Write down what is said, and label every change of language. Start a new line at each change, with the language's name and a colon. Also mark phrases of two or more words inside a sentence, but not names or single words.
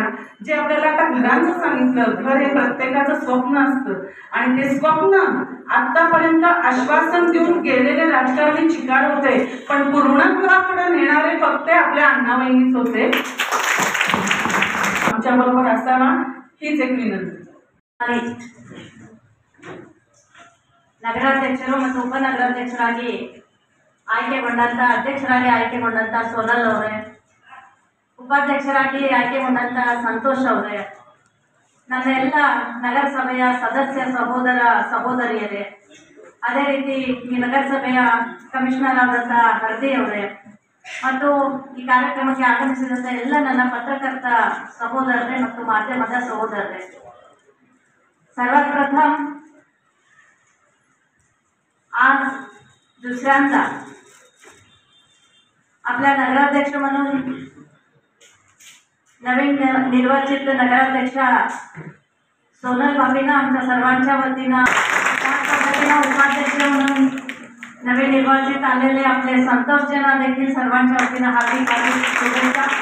Marathi: जे आपल्याला आता घरांचं सांगितलं, घर हे प्रत्येकाचं स्वप्न असतं आणि ते स्वप्न आतापर्यंत आश्वासन देऊन गेलेले राजकारणी चिकार होते, पण पूर्णत्वाकडे नेणारे फक्त आपल्या अण्णाबहिणीच होते. आमच्या बरोबर असावा हीच एक विनंती.
Kannada: ನಗರಾಧ್ಯಕ್ಷರು ಮತ್ತು ಉಪನಗರಾಧ್ಯಕ್ಷರಾಗಿ ಆಯ್ಕೆಗೊಂಡಂಥ ಅಧ್ಯಕ್ಷರಾಗಿ ಆಯ್ಕೆಗೊಂಡಂಥ ಸೋನಲ್ ಅವರೇ, ಉಪಾಧ್ಯಕ್ಷರಾಗಿ ಆಯ್ಕೆಗೊಂಡಂಥ ಸಂತೋಷ್ ಅವರೇ, ನನ್ನ ಎಲ್ಲ ನಗರಸಭೆಯ ಸದಸ್ಯ ಸಹೋದರ ಸಹೋದರಿಯರೇ, ಅದೇ ರೀತಿ ಈ ನಗರಸಭೆಯ ಕಮಿಷನರ್ ಆದಂಥ ಹರ್ದಿ ಅವರೇ ಮತ್ತು ಈ ಕಾರ್ಯಕ್ರಮಕ್ಕೆ ಆಗಮಿಸಿದಂಥ ಎಲ್ಲ ನನ್ನ ಪತ್ರಕರ್ತ ಸಹೋದರರೇ ಮತ್ತು ಮಾಧ್ಯಮದ सहोदररे, सर्वप्रथम
Marathi: आज दुसऱ्यांदा आपल्या नगराध्यक्ष म्हणून नवीन निर्वाचित नगराध्यक्ष सोनल बाबींना आमच्या सर्वांच्या वतीनं, त्याच पद्धतीनं उपाध्यक्ष म्हणून नवीन निर्वाचित आलेले आपले संतोषजना देखील सर्वांच्या वतीनं हार्दिक शुभेच्छा.